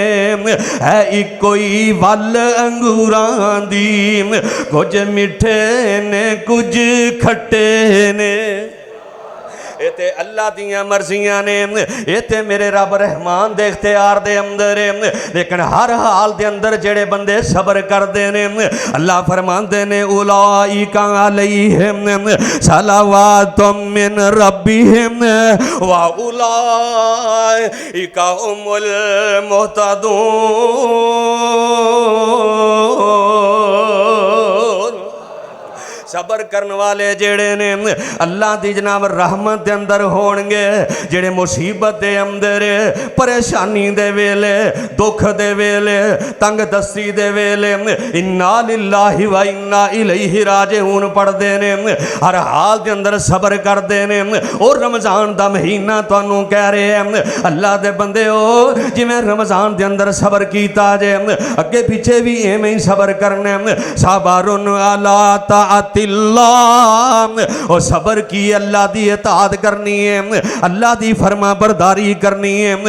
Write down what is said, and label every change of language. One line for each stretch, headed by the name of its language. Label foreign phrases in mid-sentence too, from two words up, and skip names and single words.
Punjabi: ہے اکو ہی ول انگوراں دی، کچھ مٹھے نے کچھ کھٹے نے. یہ تے اللہ دیاں مرضیاں نے، یہ تے میرے رب رحمان دے اختیار دے اندر ہے. لیکن ہر حال دے اندر جیڑے بندے صبر کرتے نے اللہ فرماتے نے
Arabic: أولئك عليهم صلوات من ربهم وأولئك هم المهتدون.
Punjabi: صبر کرنے والے جیڑے نے اللہ دی جناب رحمت دے اندر ہونگے، جیڑے مصیبت دے اندر پریشانی دے ویلے دکھ دے ویلے تنگ دستی دے ویلے
Arabic: إنا لله وإنا إليه راجعون
Punjabi: پڑھدے نے، ہر حال دے اندر صبر کردے نے. اور رمضان دا مہینہ تہانوں کہہ رہے ہیں اللہ دے بندے ہو، جویں رمضان دے اندر صبر کیتا جے اگے پیچھے بھی ایویں ہی صبر کرنا.
Arabic: صبر على طاعة
Punjabi: اور صبر کی اللہ دی اطاعت کرنی ہے، اللہ دی فرماں برداری کرنی ہے.